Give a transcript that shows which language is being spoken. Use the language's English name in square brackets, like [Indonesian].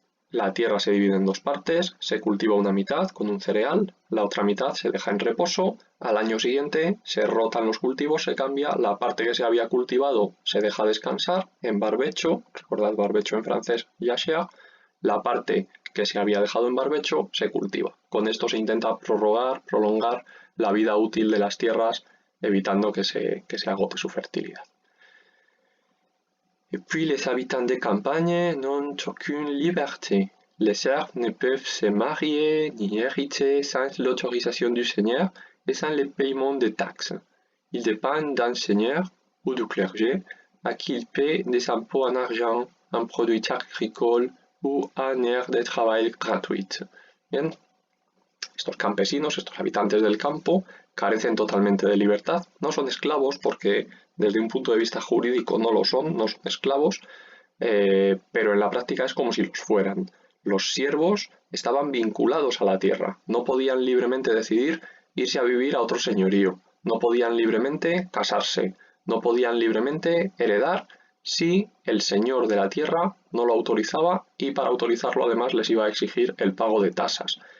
[Spanish] La tierra se divide en dos partes, se cultiva una mitad con un cereal, la otra mitad se deja en reposo, al año siguiente se rotan los cultivos, se cambia, la parte que se había cultivado se deja descansar en barbecho, recordad barbecho en francés, jachère, la parte que se había dejado en barbecho se cultiva. Con esto se intenta prolongar la vida útil de las tierras, evitando que se agote su fertilidad. [French] Et puis les habitants des campagnes n'ont aucune liberté. Les serfs ne peuvent se marier ni hériter sans l'autorisation du seigneur et sans le paiement de taxes. Ils dépendent d'un seigneur ou du clergé à qui ils paient des impôts en argent un produit agricole ou un aire de travail gratuit. [Spanish] Bien, estos campesinos, estos habitantes del campo, carecen totalmente de libertad. No son esclavos porque desde un punto de vista jurídico no lo son, no son esclavos, pero en la práctica es como si los fueran. Los siervos estaban vinculados a la tierra, no podían libremente decidir irse a vivir a otro señorío, no podían libremente casarse, no podían libremente heredar si el señor de la tierra no lo autorizaba y para autorizarlo además les iba a exigir el pago de tasas.